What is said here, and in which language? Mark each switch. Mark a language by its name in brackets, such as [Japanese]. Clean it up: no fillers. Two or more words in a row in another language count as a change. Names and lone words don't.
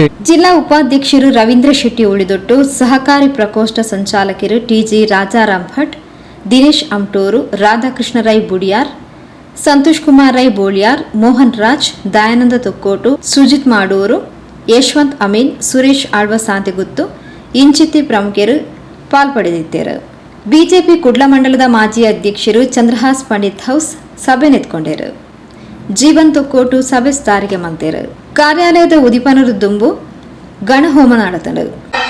[Tulu] ಜಿಲ್ಲಾ ಉಪಾಧ್ಯಕ್ಷರು ರವೀಂದ್ರ ಶೆಟ್ಟಿ ಉಳಿದೊಟ್ಟು, ಸಹಕಾರಿ ಪ್ರಕೋಷ್ಠ ಸಂಚಾಲಕರು TG ರಾಜಾರಾಮ್ ಭಟ್, ದಿನೇಶ್ ಅಮ್ಟೂರು, ರಾಧಾಕೃಷ್ಣ ರೈ ಬುಡಿಯಾರ್, ಸಂತೋಷ್ ಕುಮಾರ್ ರೈ ಬೋಳಿಯಾರ್, ಮೋಹನ್ ರಾಜ್, ದಯಾನಂದ ತೊಕ್ಕೋಟು, ಸುಜಿತ್ ಮಾಡೂರು, ಯಶವಂತ್ ಅಮೀನ್, ಸುರೇಶ್ ಆಳ್ವ ಸಾಂತೆಗುತ್ತು ಇಂಚಿತಿ ಪ್ರಮುಖರು ಪಾಲ್ಪಡೆದಿದ್ದರು. ಬಿಜೆಪಿ ಕುಡ್ಲ ಮಂಡಲದ ಮಾಜಿ ಅಧ್ಯಕ್ಷರು ಚಂದ್ರಹಾಸ್ ಪಂಡಿತ್ ಹೌಸ್ ಸಭೆ ನೆತ್ಕೊಂಡರು. ಜೀವನ್ ತೊಕ್ಕೋಟು ಸಭೆ ಸ್ಥಾರಿಗೆ ಮಂತೇರು. ಕಾರ್ಯಾಲಯದ ಉದಿಪನರು ದುಂಬು ಗಣಹೋಮ ನಡೆತರು.